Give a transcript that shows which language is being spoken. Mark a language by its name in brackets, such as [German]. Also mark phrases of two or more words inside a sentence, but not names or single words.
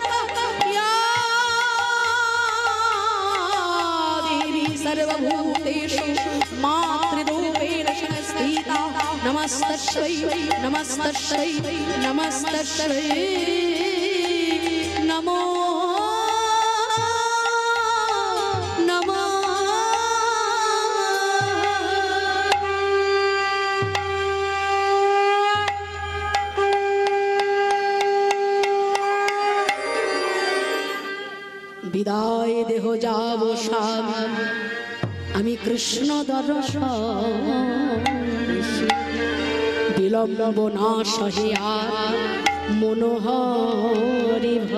[Sanskrit] या देवी सर्वभूतेषु मातृरूपेण संस्थिता नमस्तस्यै नमस्तस्यै नमस्तस्यै नमो नमः। [Bangla] বিদায় দেহ যাব স্বামী আমি কৃষ্ণ দর্শন বিলম্ব না সহে আর মনোহরি